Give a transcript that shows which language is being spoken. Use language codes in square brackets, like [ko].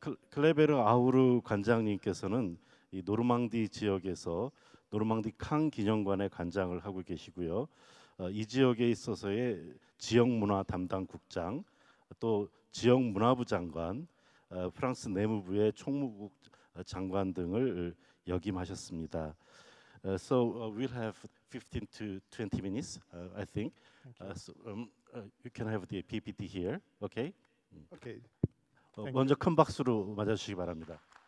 [ko] 클레베르 아우르 관장님께서는 이 노르망디 지역에서 노르망디 康 기념관의 관장을 하고 계시고요. 이 지역에 있어서의 지역문화 담당 국장, 또 지역문화부 장관, 프랑스 내무부의 총무국 장관 등을 역임하셨습니다. [en] So we'll have 15 to 20 minutes, I think. So, you can have the PPT here, okay? Okay. [ko] 먼저 큰 박수로 맞아주시기 바랍니다.